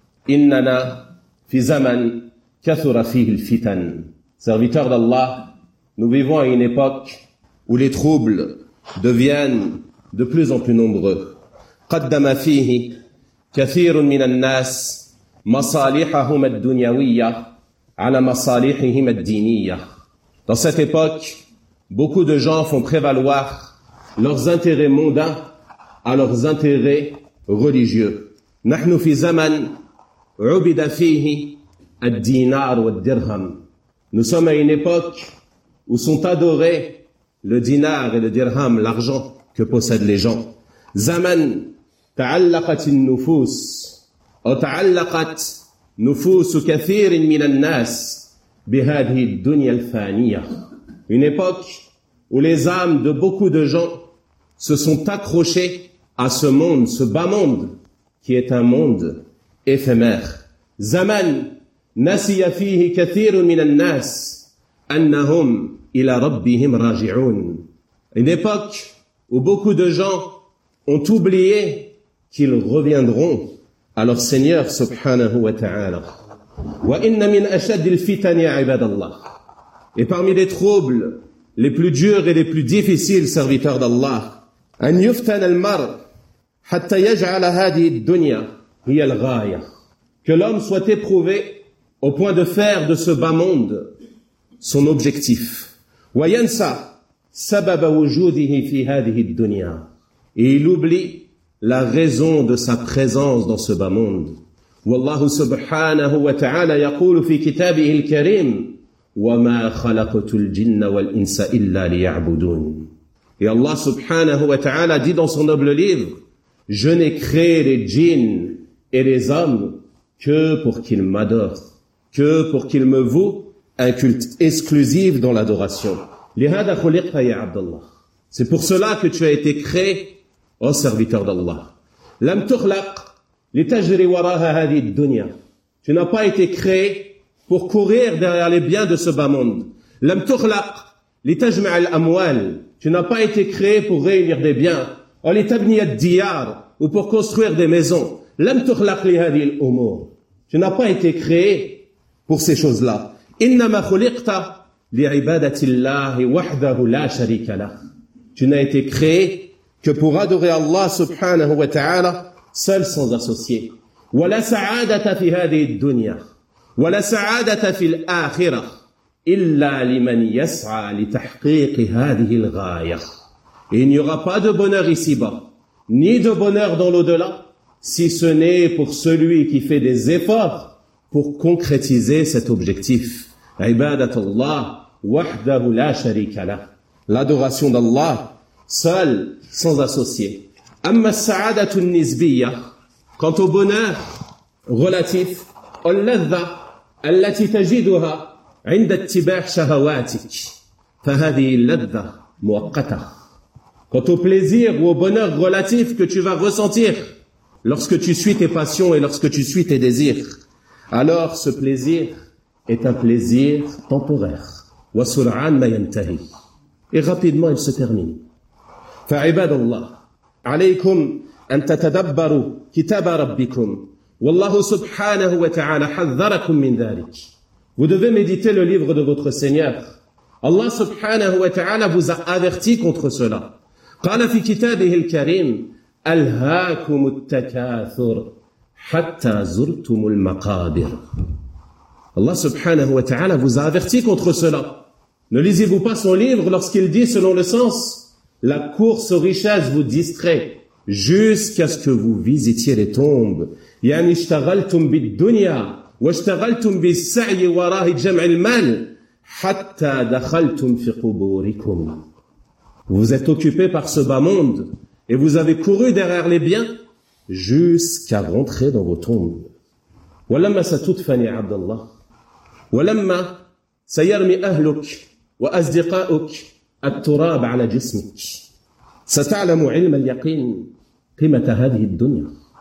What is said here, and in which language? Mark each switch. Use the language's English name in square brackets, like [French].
[Arabic] إننا في زمن كثر فيه الفتن [French] serviteurs d'Allah, nous vivons à une époque où les troubles deviennent de plus en plus nombreux. [Arabic] قدم فيه كثير من الناس مصالحهم الدنيوية على مصالحهم الدينية. [French] Dans cette époque, beaucoup de gens font prévaloir leurs intérêts mondains à leurs intérêts religieux. [Arabic] نحن في زمن عبد فيه الدينار والدرهم. [French] Nous sommes à une époque où sont adorés le dinar et le dirham, l'argent que possèdent les gens. [Arabic] زمن تعلقت النفوس أو تعلقت نفوس كثير من الناس بهذه الدنيا الفانية. [French] Une époque où les âmes de beaucoup de gens se sont accrochées à ce monde, ce bas monde, qui est un monde éphémère. [Arabic] زمن نسي فيه كثير من الناس أنهم إلى ربهم راجعون. [French] Une époque où beaucoup de gens ont oublié qu'ils reviendront à leur Seigneur subhanahu wa ta'ala. [Arabic] وَإِنَّ مِنْ أَشَدِّ الْفِتَنِ يَا عِبَادَ اللَّهِ. [French] Et parmi les troubles les plus durs et les plus difficiles, serviteurs d'Allah, [Arabic] أَنْ يُفْتَنَ الْمَرْءُ حَتَّى يَجْعَلَ هَذِهِ الدُّنْيَا هِيَ الْغَايَةُ. [French] Que l'homme soit éprouvé au point de faire de ce bas monde son objectif. [Arabic] وَيَنْسَى سَبَبَ وُجُودِهِ فِي هَذِهِ الدُّنْيَا. [French] Et il oublie la raison de sa présence dans ce bas monde. [Arabic] والله سبحانه وتعالى يقول في كتابه الكريم وما خلقت الجن والإنس إلا ليعبدون. [French] Et Allah سبحانه وتعالى dit dans son noble livre, je n'ai créé les djinns et les hommes que pour qu'ils m'adorent, que pour qu'ils me vouent un culte exclusif dans l'adoration. [Arabic] لهذا خلقت يا عبد الله. [French] C'est pour cela que tu as été créé, ô serviteur d'Allah. [Arabic] لم تخلق لتجري وراها هذه الدنيا. [French] Tu n'as pas été créé pour courir derrière les biens de ce bas monde. [Arabic] لم تخلق لتجمع الأموال. [French] Tu n'as pas été créé pour réunir des biens. [Arabic] أو لتبني الديار, [French] ou pour construire des maisons. [Arabic] لم تخلق لهذه الأمور. [French] Tu n'as pas été créé pour ces choses-là. [Arabic] إنما خلقت لعبادة الله وحده لا شريك له. [French] Tu n'as été créé que pour adorer Allah subhanahu wa ta'ala seul sans associé. [Arabic] ولا سعادة في هذه الدنيا ولا سعادة في الآخرة إلا لمن يسعى لتحقيق هذه الغاية. [French] Il n'y aura pas de bonheur ici-bas ni de bonheur dans l'au-delà si ce n'est pour celui qui fait des efforts pour concrétiser cet objectif. [Arabic] عبادة الله وحده لا شريك له. [French] L'adoration d'Allah seul sans associé. [Arabic] أما السعادة النسبية, [French] quant au bonheur relatif, [Arabic] اللذة التي تجدها عند اتباع شهواتك, فهذه اللذة مؤقتة. [French] Quant au plaisir ou au bonheur relatif que tu vas ressentir lorsque tu suis tes passions et lorsque tu suis tes désirs, alors ce plaisir est un plaisir temporaire. [Arabic] وَسُرْعَانْ مَا يَنْتَهِي. [French] Et rapidement il se termine. [Arabic] فَعِبَادَ اللَّهِ عَلَيْكُمْ أَنْ تَتَدَبَّرُوا كِتَابَ رَبِّكُمْ وَاللَّهُ سُبْحَانَهُ وَتَعَالَى حَذَّرَكُمْ مِنْ ذَلِكِ. [French] Vous devez méditer le livre de votre Seigneur. Allah subhanahu wa ta'ala vous a averti contre cela. [Arabic] قال في كتابه الكريم ألهاكم التكاثر حتى زرتم المقابر. [French] Allah subhanahu wa ta'ala vous a averti contre cela. Ne lisez-vous pas son livre lorsqu'il dit, selon le sens, la course aux richesses vous distrait jusqu'à ce que vous visitiez les tombes. [Arabic] يعني اشتغلتم بالدنيا واشتغلتم بالسعي وراء جمع المال حتى دخلتم في قبوركم. [French] Vous êtes occupés par ce bas monde et vous avez couru derrière les biens jusqu'à rentrer dans vos tombes. [Arabic] ولما ستدفن يا عبد الله ولما سيرمي أهلك وأصدقاؤك التراب على جسمك ستعلم علم اليقين قيمة هذه الدنيا.